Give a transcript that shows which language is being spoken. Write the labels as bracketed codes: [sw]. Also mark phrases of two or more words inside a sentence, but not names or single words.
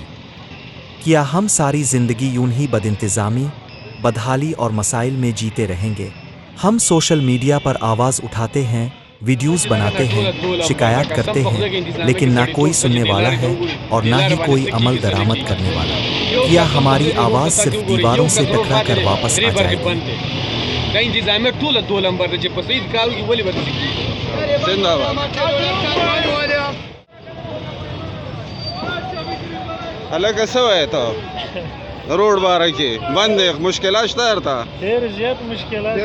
[ur] کیا ہم ساری زندگی یوں ہی بدانتظامی، بدحالی اور مسائل میں جیتے رہیں گے? हम [en] social media [ur] پر آواز اٹھاتے ہیں، ویڈیوز بناتے ہیں، شکایت کرتے ہیں، لیکن نہ کوئی سننے والا ہے اور نہ ہی کوئی عمل درآمد کرنے والا. کیا ہماری آواز صرف دیواروں سے ٹکرا کر واپس آ جائے گی? [ps] دا انتظامیه ټوله دو لمبر ده چې په صحیح کار وکړي ولې به داسې کېږي. زنده باد. هلکه څه وایې ته؟ روډ باره کې بند مشکلات شته ورته ډېر زیات مشکلات